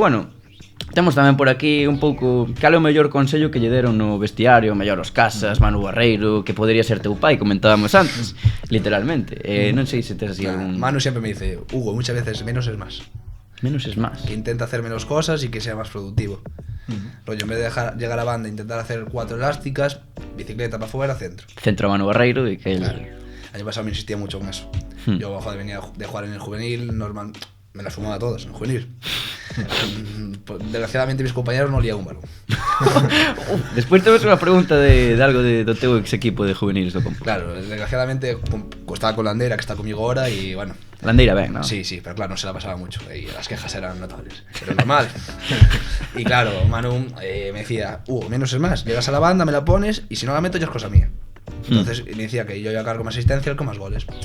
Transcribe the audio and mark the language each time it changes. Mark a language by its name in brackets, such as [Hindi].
[Galician] Bueno, temos tamén por aquí un pouco cal é o mellor consello que lle deron no vestiario, o mellor os Casas, Manu Barreiro, que podría ser teu pai, comentábamos antes, literalmente. Non sei se tes así algún... [Spanish] Manu siempre me dice, Hugo, muchas veces menos es más. Menos es más. Que intenta hacer menos cosas y que sea más productivo. Rollo, en vez de llegar a banda e intentar hacer 4 elásticas, bicicleta para afuera, centro. [Galician] Centro a Manu Barreiro e que el... [Spanish] Claro. El año pasado me insistía mucho con eso. Yo, joder, venía de jugar en el juvenil, normal, me las fumaba todas en el juvenil. Desgraciadamente mis compañeros no olían un balón. [Galician] Despois temos unha pregunta de algo do teu ex equipo de juveniles do Compo. [Spanish] Claro, desgraciadamente estaba con Landera, que está conmigo ahora, y bueno. [Galician] Landeira ben, ¿no? [Spanish] Sí, pero claro, no se la pasaba mucho y las quejas eran notables, pero normal. Y claro, Manu me decía, menos es más, llegas a la banda, me la pones y si no la meto ya es cosa mía. Entonces me decía que yo iba a cargo más asistencia con más goles.